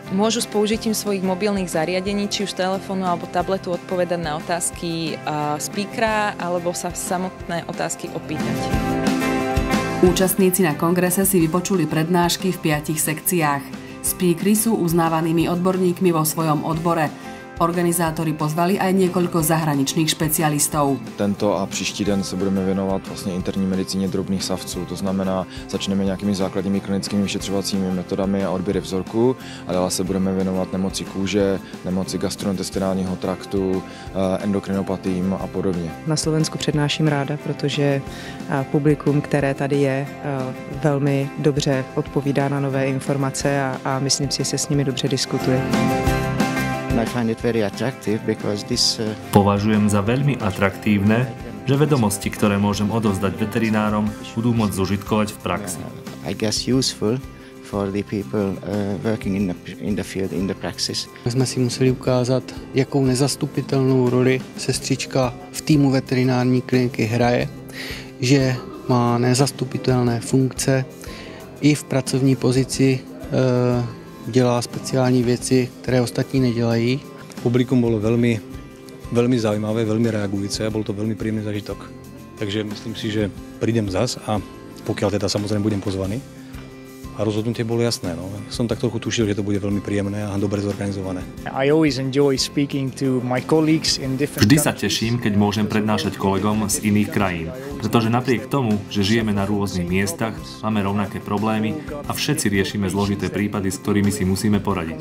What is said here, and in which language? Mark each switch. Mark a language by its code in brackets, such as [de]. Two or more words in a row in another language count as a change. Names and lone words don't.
[sk] Môžu s použitím svojich mobilných zariadení, či už telefónu alebo tabletu, odpovedať na otázky speakera alebo sa samotné otázky opýtať. Účastníci na kongrese si vypočuli prednášky v 5 sekciách. Speakery sú uznávanými odborníkmi vo svojom odbore. Organizátori pozvali aj niekoľko zahraničných špecialistov. [cs] Tento a příští den se budeme věnovat vlastně interní medicíně drobných savců. To znamená, začneme nějakými základními klinickými vyšetřovacími metodami a odběry vzorků a dále se budeme věnovat nemoci kůže, nemoci gastrointestinálního traktu, endokrinopatím a podobně. Na Slovensku přednáším ráda, protože publikum, které tady je, velmi dobře odpovídá na nové informace a myslím si, že se s nimi dobře diskutuje. [sk] Považujem za veľmi atraktívne, že vedomosti, ktoré môžem odovzdať veterinárom, budú môcť zužitkovať v praxi. [cs] My jsme si museli ukázat, jakou nezastupitelnou roli sestřička v týmu veterinární kliniky hraje, že má nezastupitelné funkce i v pracovní pozici, dělá speciální věci, které ostatní nedělají. [sk] Publikum bolo veľmi zaujímavé, veľmi reagujúce a bol to veľmi príjemný zážitok. Takže myslím si, že prídem zas a pokiaľ teda samozrejme budem pozvaný. A rozhodnutie bolo jasné. No. Som tak trochu tušil, že to bude veľmi príjemné a dobre zorganizované. Vždy sa teším, keď môžem prednášať kolegom z iných krajín, pretože napriek tomu, že žijeme na rôznych miestach, máme rovnaké problémy a všetci riešime zložité prípady, s ktorými si musíme poradiť.